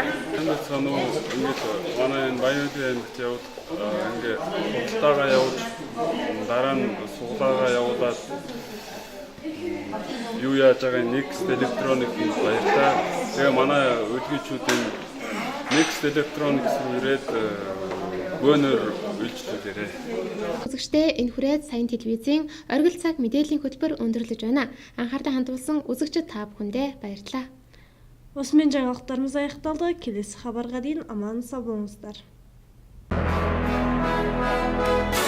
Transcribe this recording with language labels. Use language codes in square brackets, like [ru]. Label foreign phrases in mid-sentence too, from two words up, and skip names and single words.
[mn] Энд сануу ингээд манай энэ Баянуудын аймагт яваад ингээд хурдтайгаа явж дараа нь суглаагаа явуулаад юу яаж байгаа Next Electronics баярлалаа. Тэгээ манай өдгийчүүдийн Next Electronics руу ирээд гонор үйлчлүүлээрэй. Үзэгчдээ энэ хүрээд Саян телевизийн оргил цаг мэдээллийн хөтөлбөр өндөрлөж байна. Анхаардан хандуулсан үзэгчид та бүхэндээ баярлалаа. [kk] Осымен жаңалықтарымыз аяқталды. Келесі хабарға дейін аман сау болыңыздар.